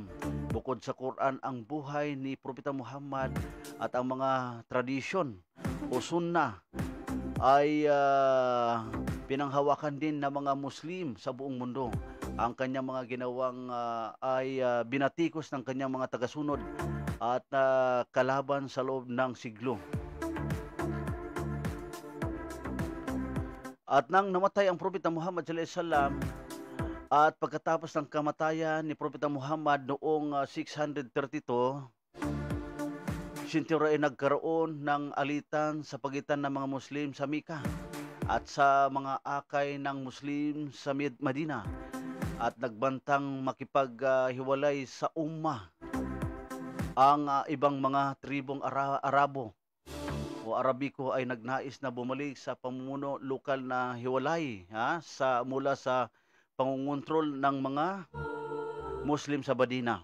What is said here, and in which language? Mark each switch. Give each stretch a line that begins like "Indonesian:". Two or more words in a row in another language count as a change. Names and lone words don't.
Filipino: Bukod sa Quran, ang buhay ni Propeta Muhammad at ang mga tradisyon o sunnah ay pinanghawakan din ng mga Muslim sa buong mundo. Ang kanyang mga ginawang ay binatikos ng kanyang mga tagasunod at kalaban sa loob ng siglo. At nang namatay ang Propeta Muhammad
Arabic: صلى الله عليه وسلم
Filipino: at pagkatapos ng kamatayan ni Propeta Muhammad noong 632, sintura ay nagkaroon ng alitan sa pagitan ng mga Muslim sa Mecca at sa mga akay ng Muslim sa Madina at nagbantang makipaghiwalay sa ummah ang ibang mga tribong Arabo o Arabiko ay nagnais na bumalik sa pamumuno lokal na hiwalay mula sa pangungontrol ng mga Muslim sa Madina.